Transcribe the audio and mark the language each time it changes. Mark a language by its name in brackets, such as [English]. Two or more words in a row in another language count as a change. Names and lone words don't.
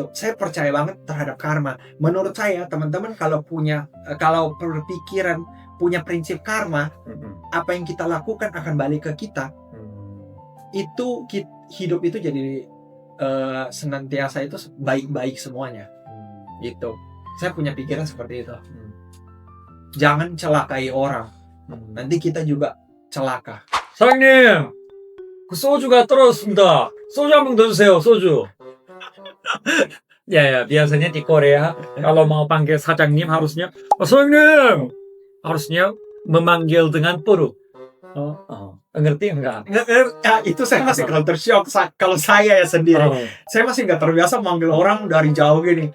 [Indonesian] Saya percaya banget terhadap karma. Menurut saya, teman-teman kalau berpikiran punya prinsip karma, apa yang kita lakukan akan balik ke kita. Itu hidup itu jadi senantiasa itu baik-baik semuanya. Gitu. Saya punya pikiran seperti itu. Jangan celakai orang. Nanti kita juga celaka. [Korean] 사장님, 그 소주가 떨어졌습니다. 소주 한 병 더 주세요. 소주. [Indonesian] Ya, biasanya di Korea kalau mau panggil 사장님 harusnya 사장님 harusnya memanggil dengan puru. Ngerti enggak? Ya, itu saya masih [English] culture shock. [Indonesian] Kalau saya ya sendiri, saya masih nggak terbiasa manggil orang dari jauh gini.